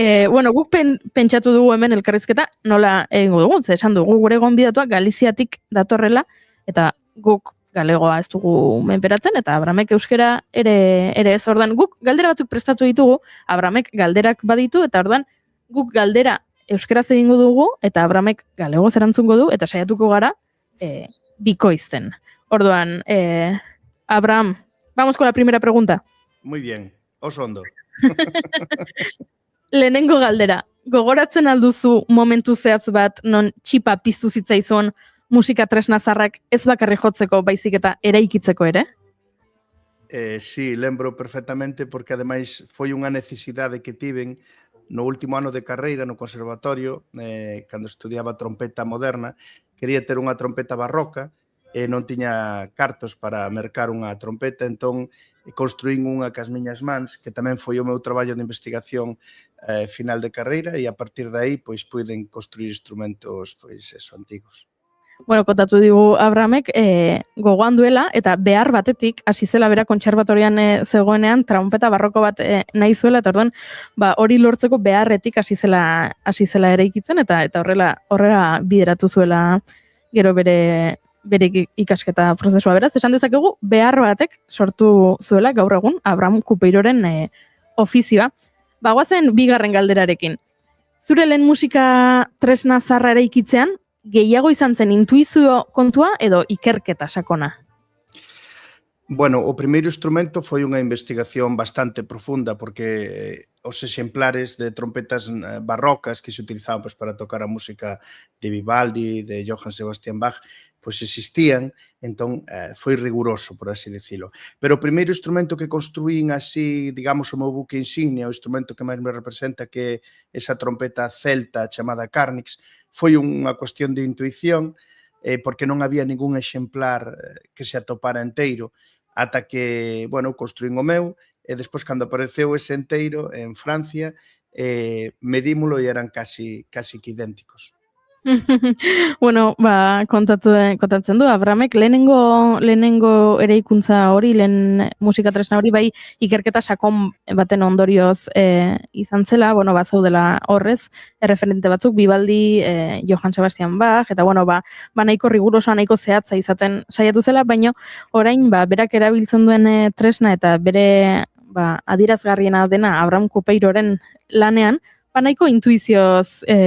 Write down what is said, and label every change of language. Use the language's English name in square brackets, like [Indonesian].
[Basque] Bueno, guk pentsatu dugu hemen elkarrizketa nola egingo dugu, ze esan dugu gure gonbidatua Galiziatik datorrela, eta guk galegoa ez dugu menperatzen, eta Abramek euskera ere ez. Ordan guk galdera batzuk prestatu ditugu, Abramek galderak baditu, eta ordan guk galdera euskeraz egingo dugu, eta Abramek galegoz erantzungo du, eta saiatuko gara bikoizten. Orduan, [Spanish] Abraham, vamos con la primera pregunta. Muy bien, [Basque] oso ondo. Lehenengo galdera, gogoratzen alduzu momentu zehatz bat non txipa piztu zitzaizun musika tresna zarrak ez bakarri jotzeko baizik eta eraikitzeko ere? [Galician] Sí, lembro perfectamente porque ademais foi unha necesidade que tiven no último ano de carreira no conservatorio, cando estudiaba trompeta moderna, quería ter unha trompeta barroca e non tiña cartos para mercar unha trompeta, entón construín unha cas miñas mans, que tamén foi o meu traballo de investigación final de carreira, e a partir de aí pois puiden construir instrumentos pois eso, antigos. [Basque] Bueno, kontatu digu Abramek gogoan duela, eta behar batetik hasi zela bera kontserbatorian zegoenean trompeta barroko bat nahi zuela, eta orduan hori lortzeko beharretik hasi zela eraikitzen, eta horrela bideratu zuela gero bere ikasketa prozesua. Beraz, esan dezakegu behar batek sortu zuela gaur egun Abraham Kupeiroren ofizioa. Bagoazen bigarren galderarekin. Zure lehen musika tresna zarra eraikitzean, gehiago izan zen intuizio kontua edo ikerketa sakona? [Galician] Bueno, o primeiro instrumento foi unha investigación bastante profunda porque os exemplares de trompetas barrocas que se utilizaban pois, para tocar a música de Vivaldi, de Johann Sebastian Bach, pois existían, entón foi riguroso, por así dicilo. Pero o primeiro instrumento que construín así, digamos, o meu buque insignia, o instrumento que máis me representa, que é esa trompeta celta chamada Carnix, foi unha cuestión de intuición, porque non había ningún exemplar que se atopara enteiro, ata que, bueno, construín o meu, e despois, cando apareceu ese enteiro en Francia, medímolo e eran casi que idénticos. [Basque] Bueno, kontatzen du, Abramek lehenengo eraikuntza hori, lehen musika tresna hori, bai ikerketa sakon baten ondorioz izan zela, bueno, bazaudela horrez, erreferente batzuk, Vivaldi, Johann Sebastian Bach, eta bueno, nahiko rigurosoa, nahiko zehatza izaten saiatu zela, baina orain, berak erabiltzen duen tresna eta bere adierazgarriena dena Abraham Kupeiroren lanean, nahiko intuizioz